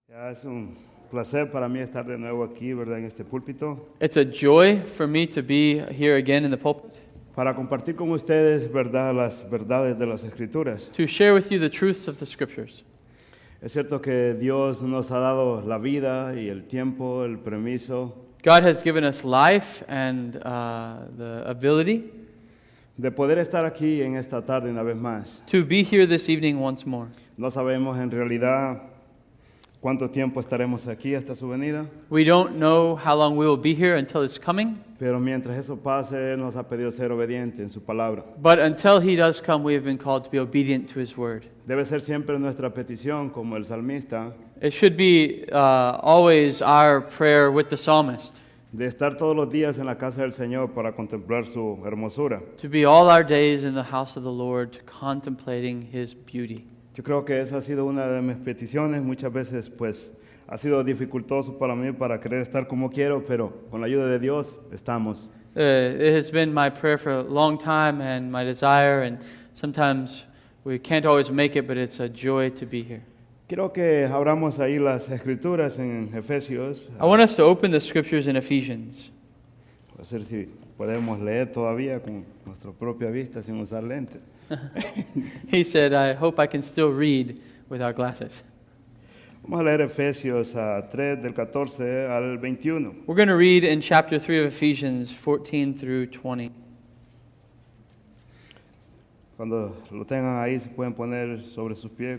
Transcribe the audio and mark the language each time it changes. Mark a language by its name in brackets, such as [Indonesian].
[Spanish] Ya es un placer para mí estar de nuevo aquí, ¿verdad? En este púlpito, [English] It's a joy for me to be here again in the pulpit [Spanish] para compartir con ustedes, ¿verdad? Las verdades de las Escrituras. [English] to share with you the truths of the Scriptures. [Spanish] Es cierto que Dios nos ha dado la vida y el tiempo, el permiso [English] God has given us life and the ability [Spanish] de poder estar aquí en esta tarde una vez más. [English] to be here this evening once more. [Spanish] No sabemos en realidad cuánto tiempo estaremos aquí hasta su venida, [English] We don't know how long we will be here until His coming, [Spanish] pero mientras eso pase, Él nos ha pedido ser obedientes en su palabra. [English] but until He does come, we have been called to be obedient to His word. [Spanish] Debe ser siempre nuestra petición, como el salmista, [English] It should be always our prayer with the psalmist, [Spanish] de estar todos los días en la casa del Señor para contemplar su hermosura. [English] to be all our days in the house of the Lord, contemplating His beauty. [Spanish] Yo creo que esa ha sido una de mis peticiones. Muchas veces, pues, ha sido dificultoso para mí para querer estar como quiero, pero con la ayuda de Dios estamos. [English] It has been my prayer for a long time and my desire, and sometimes we can't always make it, but it's a joy to be here. [Spanish] Quiero que abramos ahí las escrituras en Efesios. [English] I want us to open the scriptures in Ephesians. [Spanish] A ver si podemos leer todavía con nuestra propia vista sin usar lentes. [English] He said, I hope I can still read without glasses. [Spanish] Vamos a leer Efesios 3 del 14 al 21. [English] We're going to read in chapter 3 of Ephesians 14 through 20. [Spanish] Cuando lo tengan ahí, se pueden poner sobre sus pies.